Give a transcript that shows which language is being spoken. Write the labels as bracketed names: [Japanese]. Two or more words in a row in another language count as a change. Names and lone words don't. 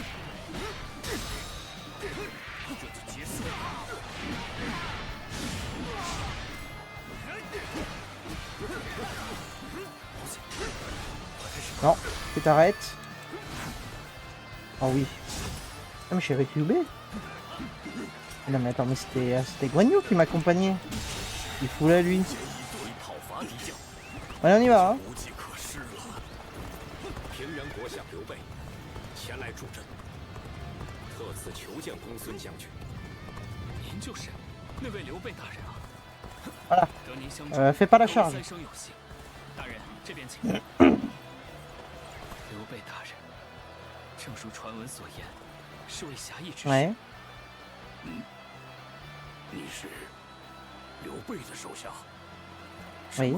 [French] Non, tu t'arrêtes. Oh oui. Ah mais je suis avec Liu Bei. Non mais attends, mais c'était Guan Yu qui m'accompagnait. Il fout là lui. Allez, on y va hein. [Chinese] 平原国相刘备前来助阵，特此求见公孙将军。您就是那位刘备大人啊！ [French] Voilà. [Chinese] 得您相助， [French] Fais pas la charge. [Chinese] 三生有幸。大人，这边请。刘备大人，正如传闻所言，是位侠义之士。 [French] Ouais. [Chinese] 你是刘备的手下？ [French] Oui.